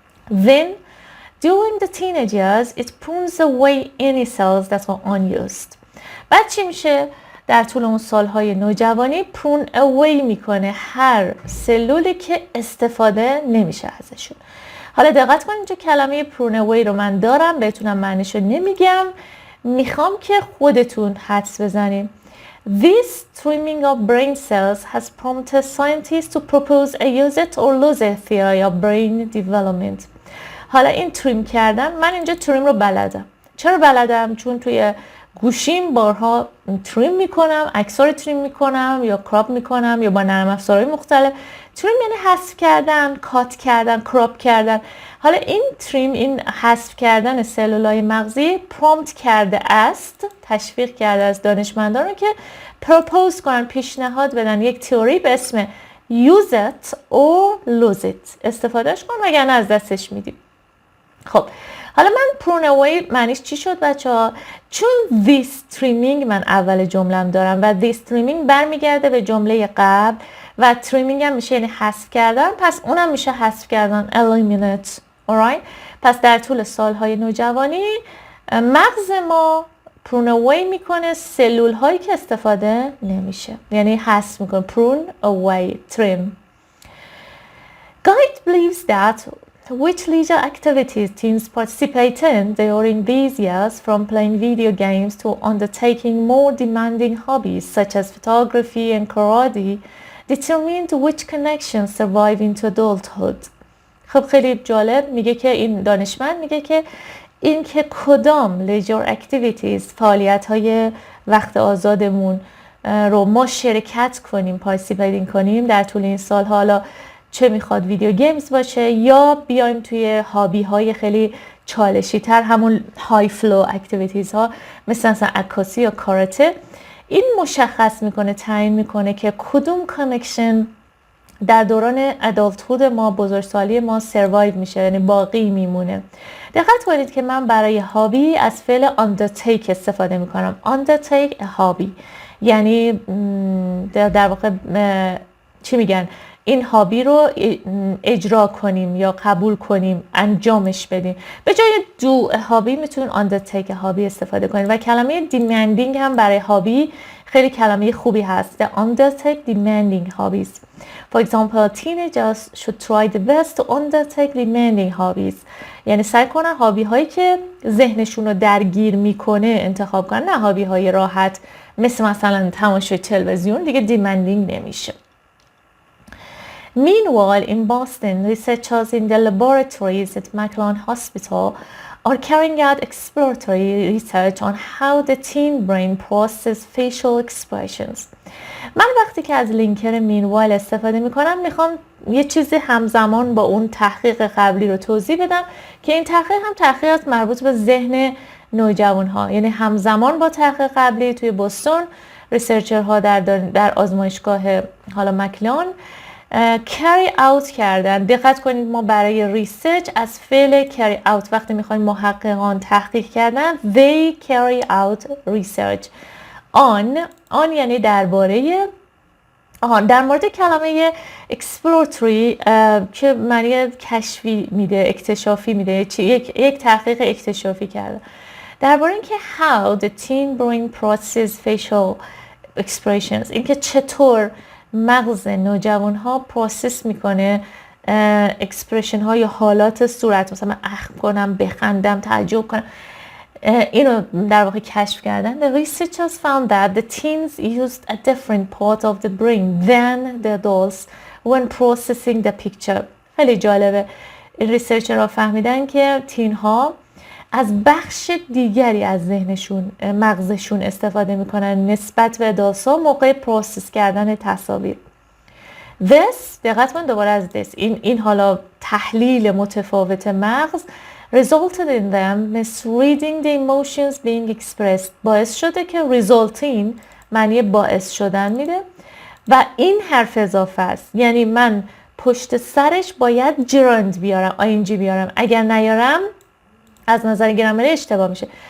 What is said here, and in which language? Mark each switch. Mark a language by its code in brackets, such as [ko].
[en] Then during the teenage years, it prunes away any cells that are unused. [fa] بعد چی میشه؟ در طول اون سالهای نوجوانی [en] prune away [fa] میکنه هر سلولی که استفاده نمیشه ازشون. حالا دقت کنید اینجا کلمه [en] prune away [fa] رو من دارم بهتونم معنیشو نمیگم، میخوام که خودتون حدس بزنیم. [en] This trimming of brain cells has prompted scientists to propose a use it or lose it theory of brain development. [fa] حالا این تریم کردن، من اینجا تریم رو بلدم. چرا بلدم؟ چون توی گوشیم بارها تریم میکنم، عکس‌ها رو تریم میکنم یا کراپ میکنم یا با نرم افزارهای مختلف. تریم یعنی حذف کردن، کات کردن، کراپ کردن. حالا این تریم، این حذف کردن سلولای مغزی پرومپت کرده است، تشویق کرده از دانشمندان رو که پروپوز کنن، پیشنهاد بدن یک تئوری به اسم [en] use it or lose it. [fa] استفادهش کن وگرنه از دستش میدی. خب حالا من [en] prune away [fa] معنیش چی شد بچه ها؟ چون [en] this trimming [fa] من اول جملم دارم و this trimming برمیگرده به جمله قبل و trimming هم میشه یعنی حذف کردن، پس اونم میشه حذف کردن eliminate. [en] alright؟ [fa] پس در طول سالهای نوجوانی مغز ما [en] prune away [fa] میکنه سلول هایی که استفاده نمیشه، یعنی حذف میکنه. [en] prune away trim. Guide believes that which leisure activities teens participate in during these years, from playing video games to undertaking more demanding hobbies such as photography and karate, determined which connections survive into adulthood. [fa] خب خیلی جالب میگه که این دانشمند میگه که این که کدام [en] leisure activities [fa] فعالیت های وقت آزادمون رو ما شرکت کنیم، participate کنیم در طول این سال، حالا چه میخواد ویدیو گیمز باشه یا بیایم توی هابی های خیلی چالشی تر، همون های فلو اکتیویتیز ها مثل عکاسی یا کاراته، این مشخص میکنه، تعیین میکنه که کدوم کانکشن در دوران ادالتهود ما، بزرگسالی ما سروایو میشه، یعنی باقی میمونه. دقت کنید که من برای هابی از فعل undertake استفاده میکنم. [en] undertake a hobby [fa] یعنی در واقع چی میگن؟ این هابی رو اجرا کنیم یا قبول کنیم، انجامش بدیم. به جای [en] do a hobby [fa] میتونین [en] undertake a hobby [fa] استفاده کنید. و کلمه demanding هم برای هابی خیلی کلمه خوبی هست. [en] The undertake demanding hobbies. For example, teenagers should try the best to undertake demanding hobbies. [fa] یعنی سعی کنن هابی هایی که ذهنشون رو درگیر میکنه انتخاب کنن، نه هابی های راحت مثلا تماشای تلویزیون، دیگه demanding نمیشه. [en] Meanwhile, in Boston, researchers in the laboratories at McLean Hospital are carrying out exploratory research on how the teen brain processes facial expressions. [fa] من وقتی که از لینکر meanwhile استفاده میکنم میخوام یه چیزی همزمان با اون تحقیق قبلی رو توضیح بدم که این تحقیق هم تحقیقات مربوط به ذهن نوجوان ها، یعنی همزمان با تحقیق قبلی توی بوستون ریسرچرها در آزمایشگاه حالا مکلان [en] carry out [fa] کردن. دقت کنید ما برای ریسرچ از فعل [en] carry out [fa] وقتی میخوایم محققان تحقیق کردن [en] they carry out research on [fa] یعنی درباره در مورد کلمه exploratory که معنی کشفی میده، اکتشافی میده، یک تحقیق اکتشافی کرده درباره اینکه [en] how the teen brain processes facial expressions، [fa] اینکه چطور مغز نوجوان ها پروسس میکنه اکسپرشن ها یا حالات صورت، مثلا من اخم کنم، بخندم، تعجب کنم، اینو در واقع کشف کردن. [en] The researchers found that the teens used a different part of the brain than the adults when processing the picture. [fa] خیلی جالبه، این ریسرچرها فهمیدن که تین ها از بخش دیگری از ذهنشون، مغزشون استفاده میکنن نسبت به ادالت‌ها موقع پروسس کردن تصاویر. This، دقت کن دوباره از this، این حالا تحلیل متفاوت مغز [en] resulted in them misreading the emotions being expressed، [fa] باعث شده که resulting معنی باعث شدن میده و این حرف اضافه است، یعنی من پشت سرش باید gerund بیارم، ing بیارم، اگر نیارم از نظر گرامری اشتباه میشه.